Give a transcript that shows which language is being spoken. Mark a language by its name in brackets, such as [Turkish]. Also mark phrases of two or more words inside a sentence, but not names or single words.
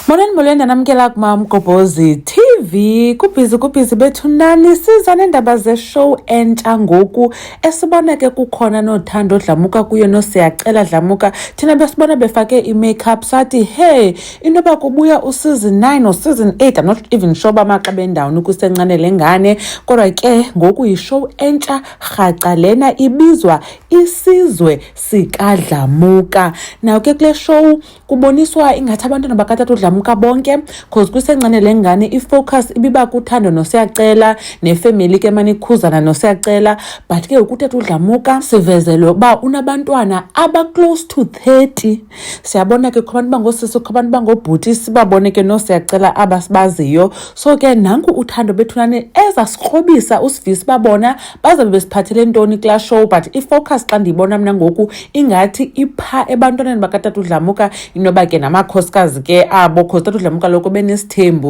[Xhosa] Molweni namkela kuMamgobhozi TV. Kubhizi bethunani siza neendaba ze-show entsha ngoku esibona ke kukhona noThando Dlamuka kuyo noSiyacela Dlamuka. Thina besibona befake i-makeup sathi hey intoba kubuya useason 9 noseason 8. [English] I'm not even sure [Xhosa] bamaxa bendawuni kusencane lengane, kodwa ke ngoku yishow entsha rhaca lena ibizwa Isizwe sikaDlamuka. Now ke kule show kuboniswa ingathi abantwana bakaTata Dlamuka bonke, cause kusencane lengane ifocus ibiba kuThando noSiyacela nefamily ke manikhuzana noSiyacela, but ke ukuTata Dlamuka sivezelwe uba unabantwana aba- [English] close to [Xhosa] 30. Siyabona ke kubantu bangosisi, kubantu bangobhuti, sibabone ke noSiyacela abasibaziyo. So ke nanku uThando bethunane ezasikrobisa usivisi babona bazabe besiphathele ntoni kula show, but ifocus xa ndiyibona mna ngoku ingathi ipha ebantwaneni bakaTata Dlamuka inoba ke namakhosikazi ke abo, cause uTata Dlamuka loko benesithembu.